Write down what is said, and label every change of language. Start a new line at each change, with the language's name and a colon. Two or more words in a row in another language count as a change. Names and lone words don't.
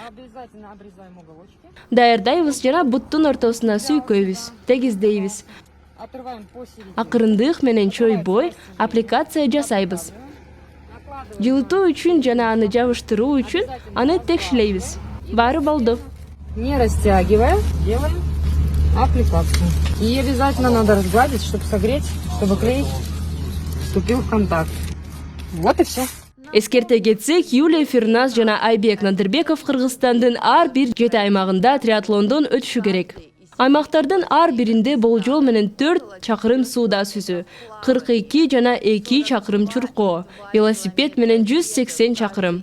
Kyrgyz: Даярдайбыз жана буттун ортосуна сүйкөйбүз, тегиздейбиз. Акырындык менен чойбой аппликация жасайбыз. Жылытуу үчүн жана аны жабыштыруу үчүн аны текшилейбиз. Баары болду.
Russian: Не растягивая, делаем аппликацию. И обязательно надо разгладить, чтобы согреть, чтобы клей вступил в контакт. Вот и все.
Kyrgyz: Эскерте кетсек, Юлия Фирназ жана Айбек Надырбеков Кыргызстандын ар бир 7 аймагында триатлондон өтүшү керек. Аймактардын ар биринде болжол менен 4 чакырым сууда сүзүү, 42 жана 2 чакырым чуркоо, велосипед менен 180 чакырым.